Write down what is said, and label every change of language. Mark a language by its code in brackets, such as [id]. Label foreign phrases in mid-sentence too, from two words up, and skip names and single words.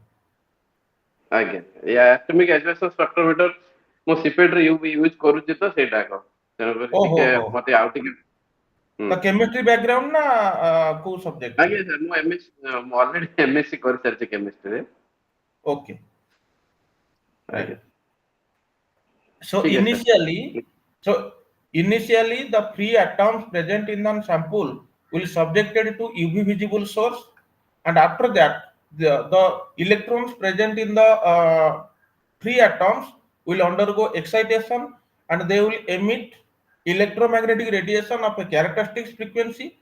[or] ଆଜ୍ଞା ଏ [en] atomic absorption spectrometer [or] ମୁଁ ସିପେଟ ରେ ୟୁଜ କରୁଛି ତ ସେଇଟା ଏକ ତେଣୁକରି ଓହୋ ଟିକେ ହୋ, ମତେ ଆଉ ଟିକେ ତ [en] chemistry background [or] ନା କୋଉ ସବଜେକ୍ଟରେ? ଆଜ୍ଞା ସାର୍ ମୁଁ ଅଲରେଡି ଏମଏସସି କରିସାରିଛି କେମିଷ୍ଟ୍ରିରେ [en] okay, right. [or] ଆଜ୍ଞା [en] So [or] ଠିକ ଅଛି [en] initially, so initially the free atoms present in the sample will subjected to UV visible source, and after that the electrons present in the free atoms will undergo excitation, and they will emit electromagnetic radiation of a characteristic frequency.